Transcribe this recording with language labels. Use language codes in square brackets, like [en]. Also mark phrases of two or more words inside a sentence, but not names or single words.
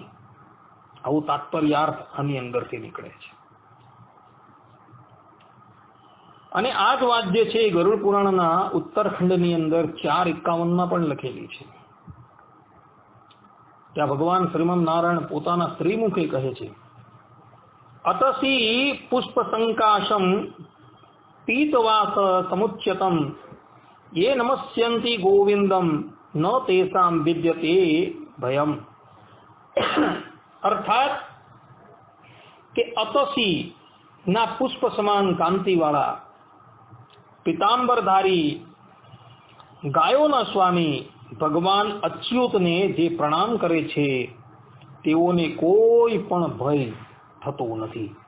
[gu] આવું તાત્પર્યાર્થ આની અંદરથી નીકળે છે। અને આ જ વાત જે છે ગરુડ પુરાણના ઉત્તરખંડની અંદર 4:51 પણ લખેલી છે। ત્યાં ભગવાન શ્રીમદ નારાયણ પોતાના શ્રીમુખે કહે છે [sa] अतसी पुष्प संकाशम पीतवास समुच्यतम ये नमस्यन्ति गोविंदम न तेसाम विद्यते भयम। [gu] अर्थात કે અતસી ના પુષ્પ સમાન કાંતિવાળા પિતાંબરધારી ગાયોના સ્વામી ભગવાન અચ્યુતને જે પ્રણામ કરે છે તેઓને કોઈ પણ ભય થતો નથી।